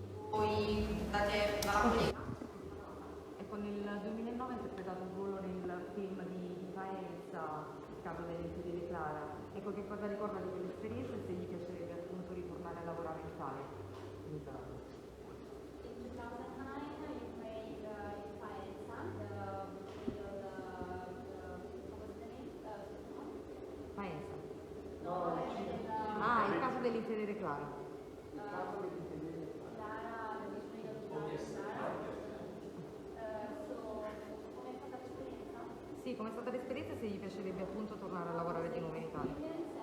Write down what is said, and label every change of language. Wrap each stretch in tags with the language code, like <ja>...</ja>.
<it>Poi date dalla collega. Ecco, nel 2009 ha interpretato un ruolo nel film di Faenza, Il caso delle Clara. Ecco, che cosa ricorda di quell'esperienza e se gli piacerebbe appunto ritornare a lavorare in Italia?</it> <en>in 2009 you played in Faenza, what was the name? Faenza. No,</en> <it>Il caso dell'infedele Clara.</it> <en>Clara, the betrayal of Clara.</en> <it>So, com'è stata l'esperienza? Sì, com'è stata l'esperienza e se gli piacerebbe appunto tornare a lavorare di nuovo in Italia?</it>